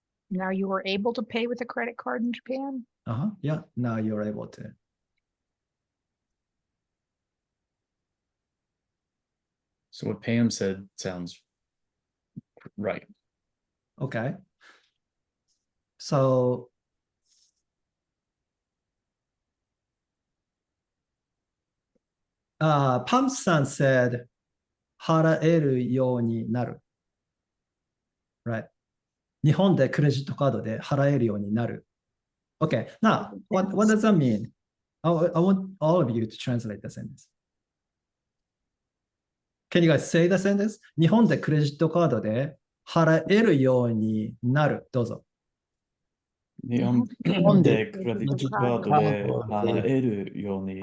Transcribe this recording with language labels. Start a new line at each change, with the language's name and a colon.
English: Now you are able to pay with a credit card in Japan? Uh-huh. Yeah, now you're able to. So what Pam said sounds right. Okay. So Pam-san said
Japanese: 払えるようになる。
English: Right.
Japanese: 日本でクレジットカードで払えるようになる。
English: Okay. Now, what does that mean? I want all of you to translate the sentence. Can you guys say the sentence?
Japanese: 日本でクレジットカードで払えるようになる。どうぞ。日本本ででクレジットカードで払えるように